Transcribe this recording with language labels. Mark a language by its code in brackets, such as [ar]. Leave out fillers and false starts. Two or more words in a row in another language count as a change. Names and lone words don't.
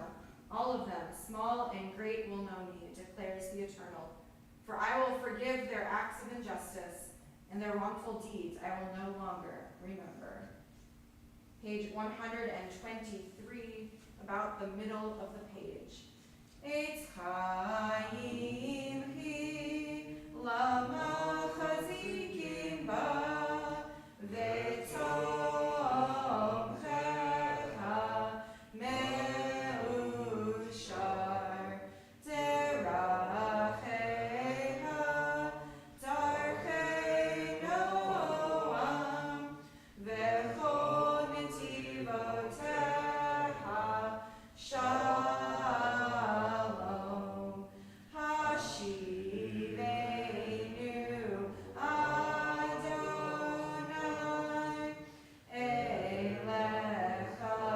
[en] All of them, small and great, will know me, declares the eternal. For I will forgive their acts of injustice, and their wrongful deeds I will no longer remember. Page 123, about the middle of the page. [he] עץ חיים היא למחזיקים בה ותומכיה מאושר דרכיה דרכי נעם וכל נתיבותיה שלום השיבנו ה' אליך